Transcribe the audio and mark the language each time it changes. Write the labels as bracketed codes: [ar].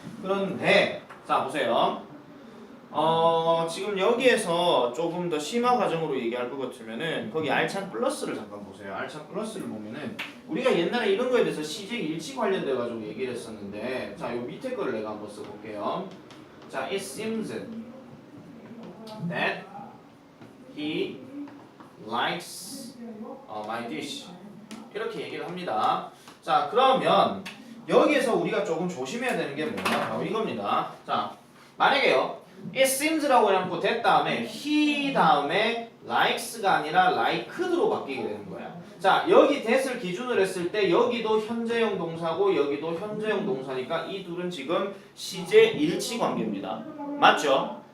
[ko] 그런데 자 보세요. 지금 여기에서 조금 더 심화 과정으로 얘기할 것 같으면은 거기 알찬 플러스를 잠깐 보세요. 알찬 플러스를 보면은 우리가 옛날에 이런 거에 대해서 시제 일치 관련돼 가지고 얘기를 했었는데 자 요 밑에 거를 내가 한번 써볼게요. 자 [en] it seems that he likes my dish [ko] 이렇게 얘기를 합니다. 자 그러면 여기에서 우리가 조금 조심해야 되는 게 뭐냐 바로 이겁니다. 자 만약에요 it seems라고 해놓고 that 다음에 he 다음에 likes가 아니라 liked로 바뀌게 되는 거야. 자 여기 that을 기준으로 했을 때 여기도 현재형 동사고 여기도 현재형 동사니까 이 둘은 지금 시제 일치 관계입니다. 맞죠?